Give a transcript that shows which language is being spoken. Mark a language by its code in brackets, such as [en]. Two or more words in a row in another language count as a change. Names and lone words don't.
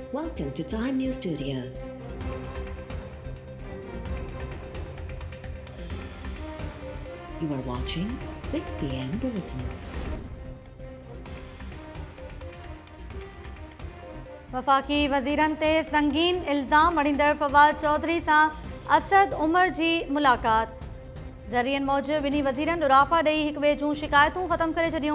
[en] Welcome to Time News Studios. You are watching 6 p.m. Bulletin. [sd] वफ़ाक़ी वज़ीरनि ते संगीन इल्ज़ाम अड़ींदड़ फवाद चौधरी सां असद उमर जी मुलाक़ात। ज़रियनि मूजिब ॿिन्ही वज़ीरनि उराफा ॾेई हिक ॿिए जूं शिकायतूं ख़त्म करे छॾियूं।